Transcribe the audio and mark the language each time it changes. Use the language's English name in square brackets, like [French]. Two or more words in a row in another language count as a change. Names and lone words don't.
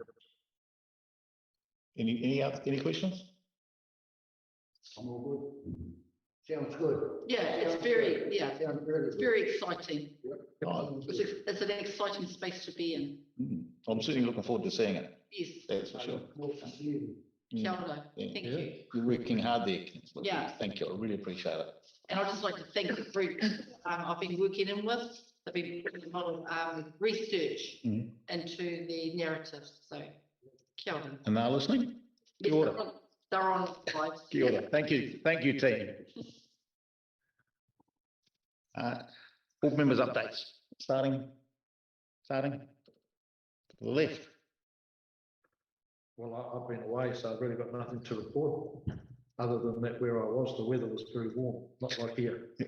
[English] Any questions? I'm all good. Sounds good. Yeah, it's very, Sounds very it's good. very exciting. Oh, It's an exciting space to be in. I'm certainly looking forward to seeing it. Yes, That's for sure. [Māori] kia ora. [English] Yeah. Thank you. You're working hard there. Councillor. Yeah. Thank you. I really appreciate it. And I'd just like to thank the group I've been working in with. They've been putting a lot of research into the narratives. So, [Māori] kia ora. [English] And they're listening? Yes, [Māori] Kia ora. [English] they're on live. [Māori] Kia ora. [English] Thank you. Thank you, team. Board members' updates. Starting to the left. Well, I've been away, so I've really got nothing to report, other than that where I was, the weather was very warm, not like here.